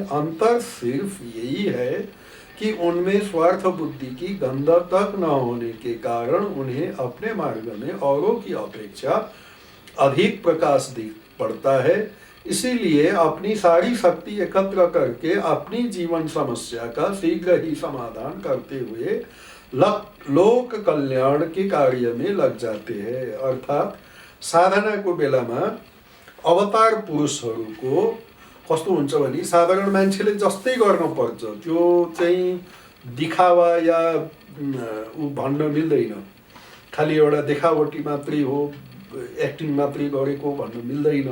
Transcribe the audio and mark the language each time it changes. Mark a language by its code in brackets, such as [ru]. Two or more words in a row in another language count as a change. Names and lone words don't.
[hi] अंतर सिर्फ यही है कि उनमें स्वार्थ बुद्धि की गंध तक न होने के कारण उन्हें अपने मार्ग में औरों की अपेक्षा अधिक प्रकाश दिख पड़ता है। इसीलिए अपनी सारी शक्ति एकत्र करके अपनी जीवन समस्या का शीघ्र ही समाधान करते हुए लोक कल्याण के कार्य में लग जाते हैं। [ne] अर्थात साधनाको बेलामा अवतार पुरुषहरूको कस्तो हुन्छ भने साधारण मान्छेले जस्तै गर्नुपर्छ, त्यो चाहिँ दिखावा या ऊ भन्न मिल्दैन। खालि एउटा देखावटी मात्रै हो, एक्टिङ मात्रै गरेको भन्न मिल्दैन।